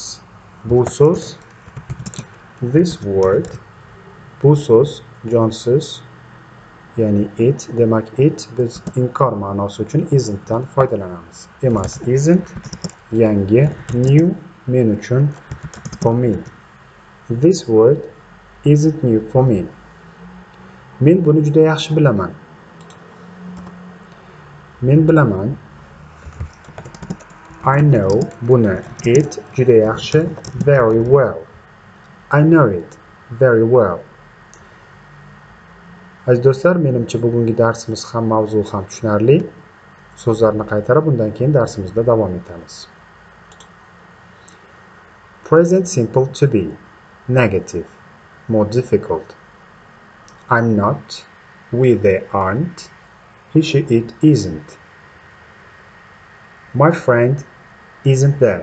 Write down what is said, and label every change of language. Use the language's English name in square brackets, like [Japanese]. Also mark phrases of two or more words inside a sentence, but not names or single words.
[Uzbek] Bu so'z [English] this word. [Uzbek] Bu so'z jonsiz, ya'ni it. Demak, it biz inkor ma'nosi uchun isn't dan foydalanamiz. Emas, isn't. Yangi, new, men uchun, [English] for me. This word isn't new for me. [Uzbek] Men buni juda yaxshi bilaman. Men bilaman. [English] I know [Uzbek] buni, it juda yaxshi, [English] very well. I know it very well. [Uzbek] Aziz do'stlar, menimcha bugungi darsimiz ham mavzu ham tushunarli. So'zlarni qaytarib, undan keyin darsimizda davom etamiz. [English] Present simple to be negative, more difficult. I'm not, we, they aren't, he, she, it isn't. My friend isn't there.